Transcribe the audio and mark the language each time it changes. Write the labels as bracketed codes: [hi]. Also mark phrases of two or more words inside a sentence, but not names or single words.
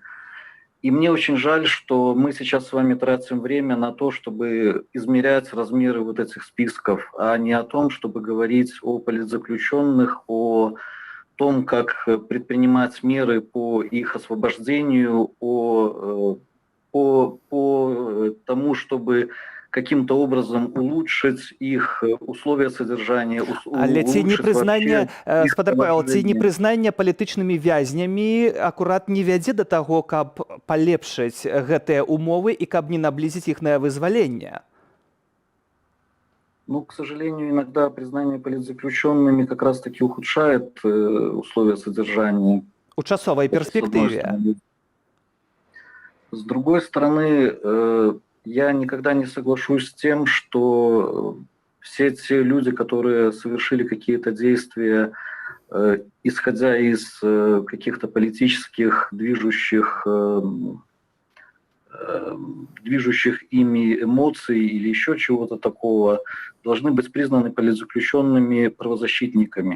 [ru] И мне очень жаль, что мы сейчас с вами тратим время на то, чтобы измерять размеры вот этих списков, а не о том, чтобы говорить о политзаключенных, о том, как предпринимать меры по их освобождению, по тому, чтобы каким-то образом улучшить их условия содержания, [be] Але ці непрызнанне, спадар Павел, ці непрызнанне палітычнымі вязнямі акурат не вядзе да таго, каб палепшыць гэтыя умовы і каб не наблізіць іхнае вызваленне? Ну, [ru] к сожалению, иногда признание политзаключенными как раз-таки ухудшает условия содержания. [be] У часовай перспектыве. [ru] С другой стороны, я никогда не соглашусь с тем, что все те люди, которые совершили какие-то действия, исходя из каких-то политических движущих ими эмоций или еще чего-то такого, должны быть признаны политзаключенными правозащитниками.